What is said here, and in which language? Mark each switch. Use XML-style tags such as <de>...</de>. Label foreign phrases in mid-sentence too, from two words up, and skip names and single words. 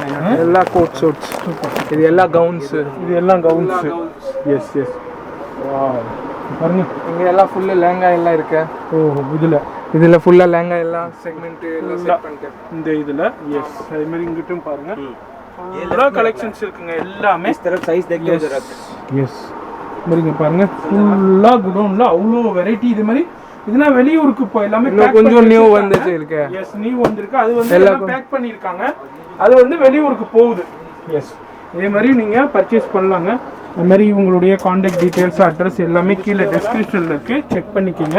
<ta>எல்லா</ta> <en>coat suits.</en> <ta>இது எல்லாம் கவுன்ஸ். இது எல்லாம் கவுன்ஸ்.</ta> <en>yes yes. wow.</en> <ta>பாருங்க, இங்க எல்லாம் ஃபுல்லா லெஹங்கா எல்லாம் இருக்கு. ஓ இதுல ஃபுல்லா லெஹங்கா எல்லாம் செக்மெண்ட் எல்லாம் செட் பண்ணிட்டு இந்த இதுல. எஸ், அதே மாதிரி இங்கிட்டும் பாருங்க எல்லா கலெக்ஷன்ஸ் இருக்குங்க. எல்லாமே</ta> <hi>इस तरफ साइज देख के जरा.</hi> <ta>எஸ் பாருங்க பாருங்க, ஃபுல்லா குடோன்ல அவ்வளோ வெரைட்டி. இது மாதிரி இதெல்லாம் வெளியூருக்கு இப்போ எல்லாமே கொஞ்சம் நியூ வந்துச்சு இருக்கு. எஸ், நியூ வந்திருக்கு. அது வந்து எல்லாம் பேக் பண்ணியிருக்காங்க. அது வந்து வெளியூருக்கு போகுது. எஸ், இதே மாதிரி நீங்கள் பர்ச்சேஸ் பண்ணலாங்க. அது மாதிரி உங்களுடைய</ta> <en>contact details,</en> <ta>அட்ரஸ் எல்லாமே கீழே டெஸ்கிரிப்ஷனில் இருக்குது, செக் பண்ணிக்கோங்க.</ta>